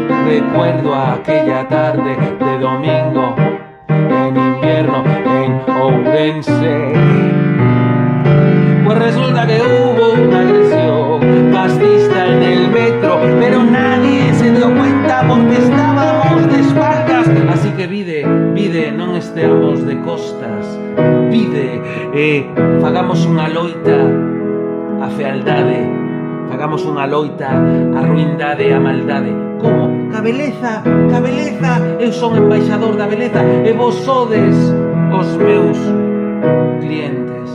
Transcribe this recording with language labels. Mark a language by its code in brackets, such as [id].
[es] Recuerdo aquella tarde de domingo en invierno en Ourense. Pues resulta que hubo una agresión fascista en el metro, pero nadie se dio cuenta porque estábamos de espaldas. [gl] Así que vide, non esteamos de costas. Vide, fagamos unha loita a fealdade, fagamos unha loita a ruindade e a maldade. Como? Ca beleza, eu son embaixador da beleza e vos sodes os meus clientes.